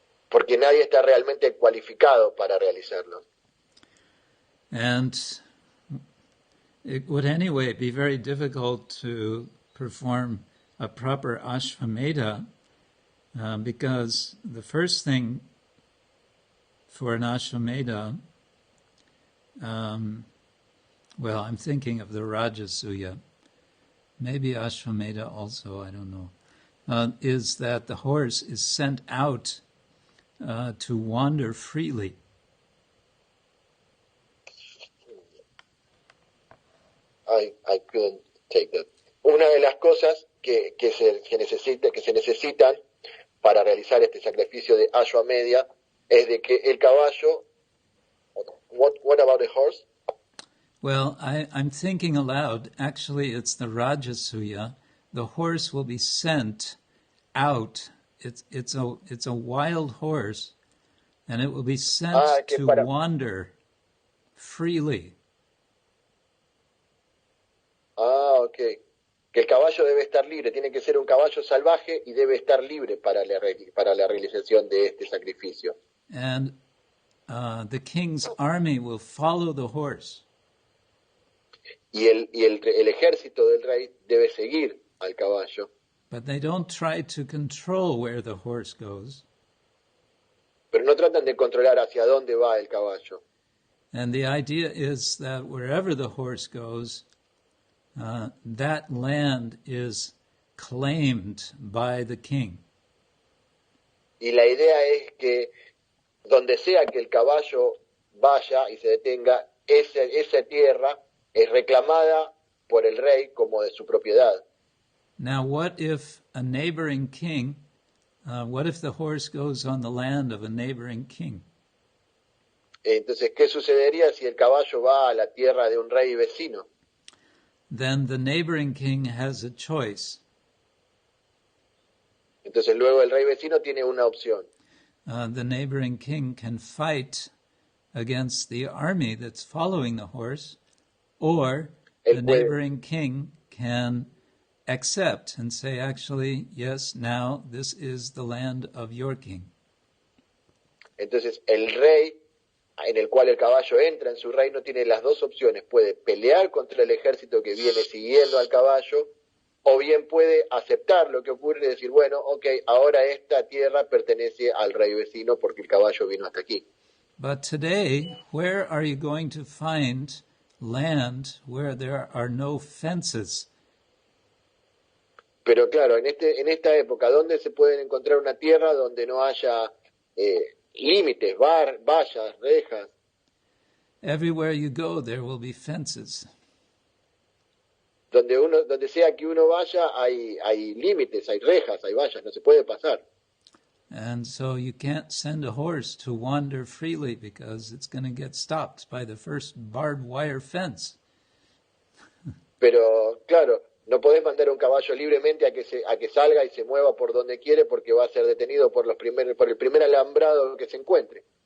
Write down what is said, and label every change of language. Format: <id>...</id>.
<es>Porque nadie está realmente cualificado para realizarlo.</es> <en>And it would anyway be very difficult to perform a proper Ashvamedha because the first thing for an Ashvamedha, well, I'm thinking of the Rajasuya, maybe Ashvamedha also, I don't know, is that the horse is sent out to wander freely. I couldn't take that.</en> <es>Una de las cosas que se necesitan para realizar este sacrificio de Ashvamedha es de que el caballo.</es> <en>What about the horse? Well, I'm thinking aloud. Actually, it's the Rajasuya. The horse will be sent out. It's a wild horse, and it will be sent to wander freely. Okay.</en> <es>Que el caballo debe estar libre, tiene que ser un caballo salvaje y debe estar libre para la realización de este sacrificio.</es> <en>And the king's army will follow the horse.</en> <es>Y el ejército del rey debe seguir al caballo.</es> <en>But they don't try to control where the horse goes.</en> <es>Pero no tratan de controlar hacia dónde va el caballo.</es> <en>And the idea is that wherever the horse goes, that land is claimed by the king.</en> <es>Y la idea es que donde sea que el caballo vaya y se detenga, esa tierra es reclamada por el rey como de su propiedad.</es> <en>Now, what if a neighboring king, what if the horse goes on the land of a neighboring king?</en> <es>Entonces, ¿qué sucedería si el caballo va a la tierra de un rey vecino?</es> <en>Then the neighboring king has a choice.</en> <es>Entonces luego el rey vecino tiene una opción.</es> <en>The neighboring king can fight against the army that's following the horse, or the neighboring king can accept and say, actually, yes, now this is the land of your king.</en> <es>Entonces el rey en el cual el caballo entra en su reino tiene las dos opciones. Puede pelear contra el ejército que viene siguiendo al caballo, o bien puede aceptar lo que ocurre y decir, bueno, ok, ahora esta tierra pertenece al rey vecino porque el caballo vino hasta aquí.</es> <en>But today, where are you going to find land where there are no fences?</en> <es>Pero claro, en esta época, ¿dónde se pueden encontrar una tierra donde no haya límites, vallas, rejas?</es> <en>Everywhere you go, there will be fences.</en> <es>Donde sea que uno vaya, hay límites, hay rejas, hay vallas, no se puede pasar.</es> <en>And so you can't send a horse to wander freely because it's going to get stopped by the first barbed wire fence.</en> <es>Pero claro, no podés mandar un caballo libremente a que salga y se mueva por donde quiere porque va a ser detenido por el primer alambrado que se encuentre.</es>